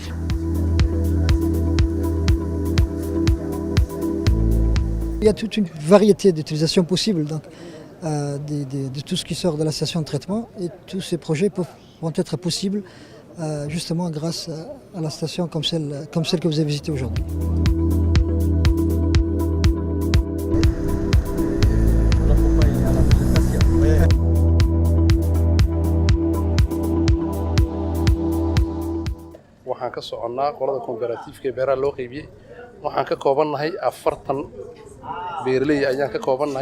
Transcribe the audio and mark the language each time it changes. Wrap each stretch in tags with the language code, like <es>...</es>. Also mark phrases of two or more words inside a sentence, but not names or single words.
<fr>Il y a toute une variété d'utilisations possibles donc, de tout ce qui sort de la station de traitement et tous ces projets vont être possibles justement grâce à la station comme celle que vous avez visitée aujourd'hui.</fr> <so>waxaan ka soconnaa qolada kooperatifka ee beeraha loo qaybiyey waxaan ka koobannahay 40 beeraley ayaan ka koobannahay</so>